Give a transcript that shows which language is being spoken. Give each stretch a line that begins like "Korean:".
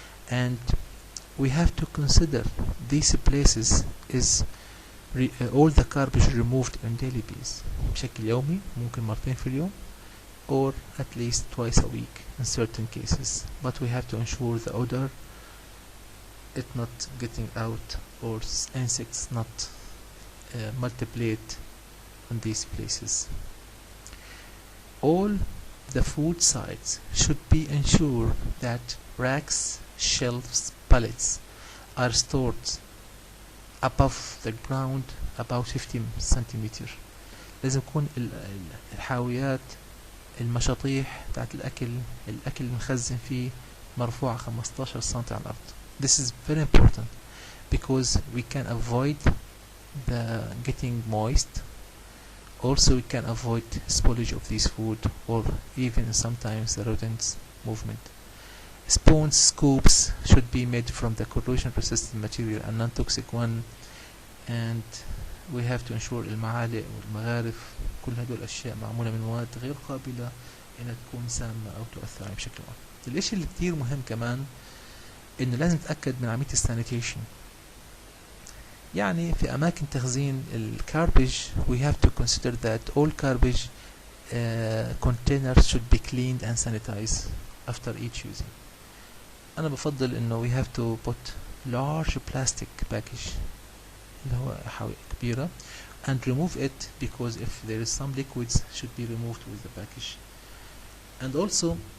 English: And we have to consider these places is all the garbage removed on daily basis
Arabic: بشكل يومي، ممكن مرتين في اليوم
English: or at least twice a week in certain cases, but we have to ensure the odor it not getting out or insects not multiplied on these places. All the food sites should be ensured that racks, shelves, pallets are stored above the ground about 50 centimeter.
Arabic: لازم يكون الحاويات المشاطيح بتاعت الأكل المخزن فيه مرفوعة 15 سنتي على الأرض.
English: This is very important because we can avoid the getting moist. Also we can avoid spoilage of this food or even sometimes the rodents movement. Spoons, scoops should be made from the corrosion resistant material and non-toxic one, and we have to ensure
Arabic: المعالق والمغارف كل هدول الأشياء معمولة من مواد غير قابلة إنها تكون سامة أو تؤثر عليه بشكل عام. الإشي اللي كتير مهم كمان إنه لازم نتأكد من عملية السانيتيشن. يعني في أماكن تخزين الكاربج
English: we have to consider that all garbage containers should be cleaned and sanitized after each using.
Arabic: أنا بفضل إنه
English: we have to put large plastic package
Arabic: اللي هو حاوية كبيرة
English: and remove it because if there is some liquids should be removed with the package. And also